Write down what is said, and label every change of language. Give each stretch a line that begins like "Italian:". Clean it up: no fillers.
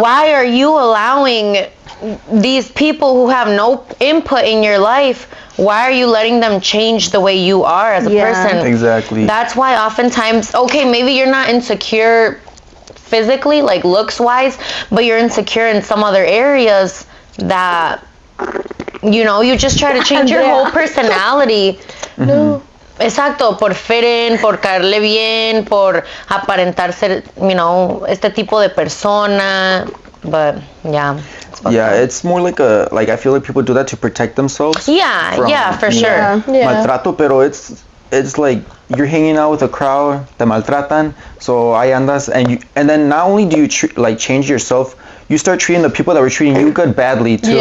English: Why are you allowing these people who have no input in your life, why are you letting them change the way you are as a person? Exactly. That's why oftentimes, okay, maybe you're not insecure physically, like looks wise, but you're insecure in some other areas that, you know, you just try to change your whole personality. No.
Spanish: Exacto, por fit in, por caerle bien, por aparentar ser, you know, este tipo de persona.
English: But it's more like I feel like people do that to protect themselves. Yeah, for sure. Maltrato, pero it's like you're hanging out with a crowd, te maltratan, so ahí andas, and then not only do you change yourself, you start treating the people that were treating you good badly too.